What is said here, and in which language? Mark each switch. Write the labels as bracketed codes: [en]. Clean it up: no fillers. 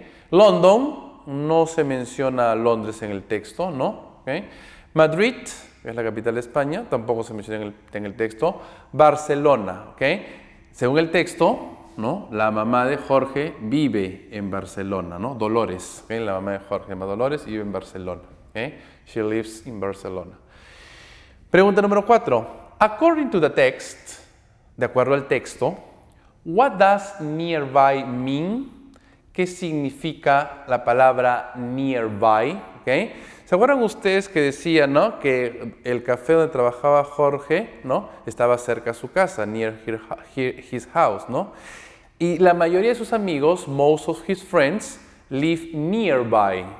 [es] London, no se menciona Londres en el texto, Madrid, que es la capital de España, tampoco se menciona en el texto. Barcelona, según el texto, la mamá de Jorge vive en Barcelona, Dolores, la mamá de Jorge se llama Dolores y vive en Barcelona. [en] She lives in Barcelona. [es] Pregunta número 4. [en] According to the text, [es] de acuerdo al texto, [en] what does nearby mean? [es] ¿Qué significa la palabra nearby? ¿Se acuerdan ustedes que decían, que el café donde trabajaba Jorge, estaba cerca de su casa, [en] near his house, [es] Y la mayoría de sus amigos, [en] most of his friends, live nearby.